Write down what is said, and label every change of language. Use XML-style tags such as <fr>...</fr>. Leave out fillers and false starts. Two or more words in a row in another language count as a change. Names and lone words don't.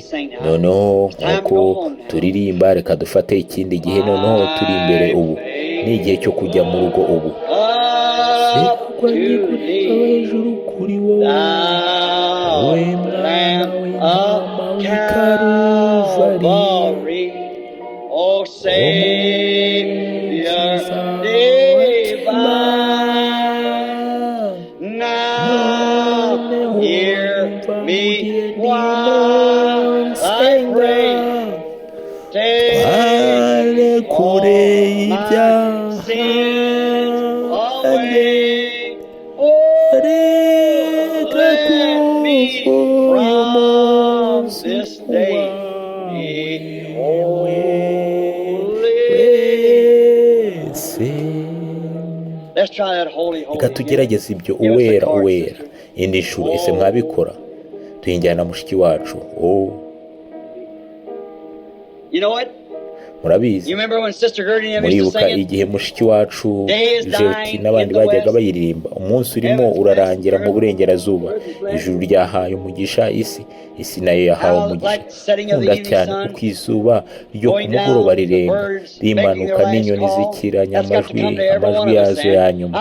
<rw>Noneho nk'uko turirimba, reka dufate ikindi gihe. Noneho turi imbere ubu, ni igihe cyo kujya mu rugo ubu. Kwanjye kureba hejuru kuri wowe, wowe mwana w'intama w'i Karuvari,</rw> <en>O Savior divine. Now hear me while I pray. Take my sin away. Let me from this day holy. Let's try that holy.</en> <rw>Reka tugerageze ibyo uwera uwera. Indi nshuro ese mwabikora? Tuyinjyana mushiki wacu.</rw> <en>You know what?</en> <rw>Murabizi, muribuka igihe mushiki wacu Jeti n'abandi bajyaga bayiririmba, umunsi urimo urarangira mu burengerazuba, ijuru ryahaye umugisha isi, isi nayo yahawe umugisha. Nkunda cyane uko izuba ryo ku mugoroba rirenga rimanuka n'inyoni zikiranya amajwi yazo ya nyuma.</rw>